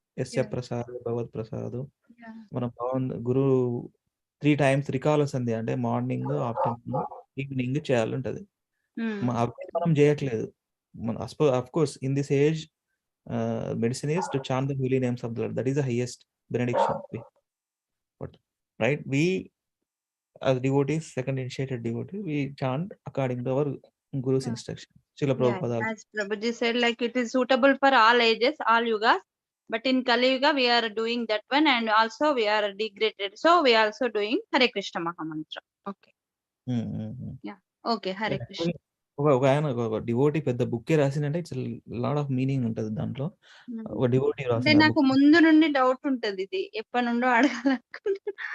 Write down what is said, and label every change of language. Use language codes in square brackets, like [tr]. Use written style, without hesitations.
[te] యస్య ప్రసాద్ భగవత్ ప్రసాద్. మన పవన్ గురు [en] 3 times [te] త్రికాల సంధ్య అంటే మార్నింగ్, ఆఫ్టర్నూన్, ఈవినింగ్ చేయాలంటది. అవి మనం చేయట్లేదు. [en] Of course in this age medicine is to chant the holy names of the Lord. That is the highest benediction. But right, we as devotees, second initiated devotee, we chant according to our Guru's instruction. Srila Prabhupada. As Prabhuji said, like it is suitable for all ages, all yugas. But in Kali Yuga, we are doing that one, and also we are degraded. So we are also doing Hare Krishna Mahamantra. Okay. Yeah. Okay. Hare Krishna. [te] ఒక ఆయన ఒక devotee పెద్ద బుక్కే రాసిందంటే [en] it's lot of meaning [te] ఉంటుంది దాంట్లో. ఒక devotee అంటే రాసిన నాకు ముందు నుండి డౌట్ ఉంటది, ఇది ఎప్పటి నుండో అడగాలనుకుంటున్నా.